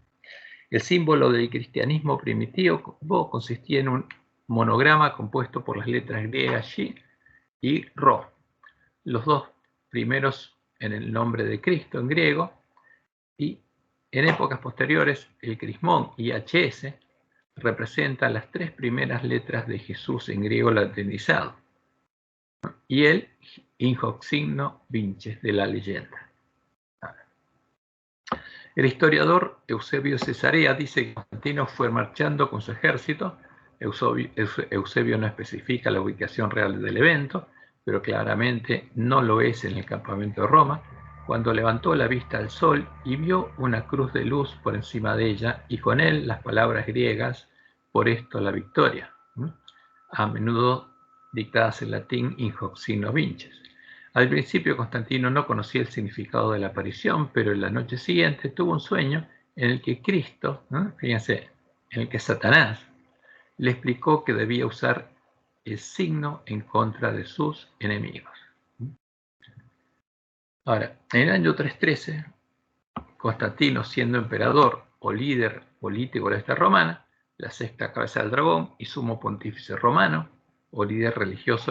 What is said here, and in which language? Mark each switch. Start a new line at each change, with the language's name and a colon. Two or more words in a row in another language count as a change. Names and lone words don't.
Spanish: El símbolo del cristianismo primitivo consistía en un monograma compuesto por las letras griegas Shi y Rho, los dos primeros en el nombre de Cristo en griego, y en épocas posteriores el crismón y HS representan las tres primeras letras de Jesús en griego latinizado, y el
Latin: in hoc signo vinces
Spanish: de la leyenda. El historiador Eusebio Cesarea dice que Constantino fue marchando con su ejército. Eusebio no especifica la ubicación real del evento, pero claramente no lo es en el campamento de Roma, cuando levantó la vista al sol y vio una cruz de luz por encima de ella y con él las palabras griegas, por esto la victoria, a menudo dictadas en latín
Latin: in hoc signo vinces.
Spanish: Al principio Constantino no conocía el significado de la aparición, pero en la noche siguiente tuvo un sueño en el que Cristo, fíjense, en el que Satanás le explicó que debía usar el signo en contra de sus enemigos. Ahora, en el año 313, Constantino, siendo emperador o líder político de esta romana, la sexta cabeza del dragón y sumo pontífice romano, o líder religioso